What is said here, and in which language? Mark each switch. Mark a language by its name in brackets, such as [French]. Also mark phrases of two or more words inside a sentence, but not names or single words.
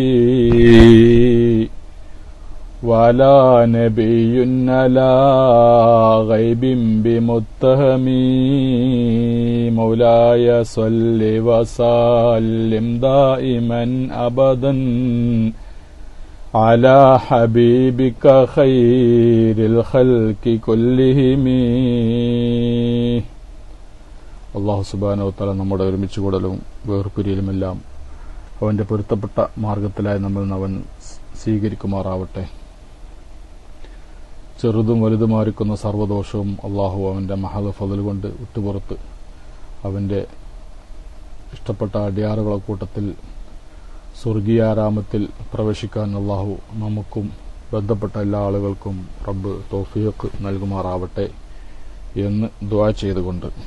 [Arabic] ولا نبي على غيب بمتهمي مولاي صل وسلم دائما أبدا على حبيبك خير الخلق كلهم. الله سبحانه وتعالى [Malayalam] നമ്മുടെ ഒരുമിച്ച് കൂടലും വേർപിരിയലുമെല്ലാം അവന്റെ പൊരുത്തപ്പെട്ട മാർഗത്തിലായി നമ്മൾ അവൻ സ്വീകരിക്കുമാറാവട്ടെ. ചെറുതും വലുതുമായിരിക്കുന്ന സർവ്വദോഷവും അള്ളാഹു അവന്റെ മഹദ് ഫളൽ കൊണ്ട് വിട്ടുപുറത്ത് അവന്റെ ഇഷ്ടപ്പെട്ട അടിയാറുകളെ കൂട്ടത്തിൽ സ്വർഗീയാരാമത്തിൽ പ്രവേശിക്കാൻ അള്ളാഹു നമുക്കും ബന്ധപ്പെട്ട എല്ലാ ആളുകൾക്കും റബ്ബ് തൗഫീഖ് നൽകുമാറാവട്ടെ എന്ന് ദുആ ചെയ്തുകൊണ്ട്